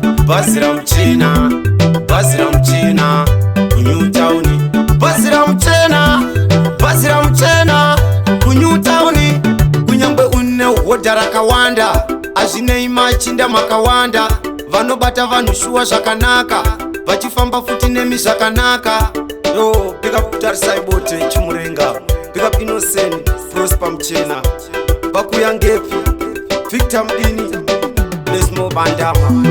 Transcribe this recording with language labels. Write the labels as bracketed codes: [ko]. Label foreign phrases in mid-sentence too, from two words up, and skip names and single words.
[sn] Bhazi ramu- Mchina, bhazi ramuchina, kuNew Town. Bhazi ramuchina, bhazi ramuchina, kuNew Town. Kunyangwe une hodha rakawanda, hazvinei machinda makawanda. Vanobata vanhu shuwa zvakanaka, vachifamba futi nemi zvakanaka. [en] Yo, pick up Tarisai Bote, Chimurenga. Pick up Innocent, Prosper Mchina. [nd] Bakuya ngepi? Victor Mdini, Desmond Bandama.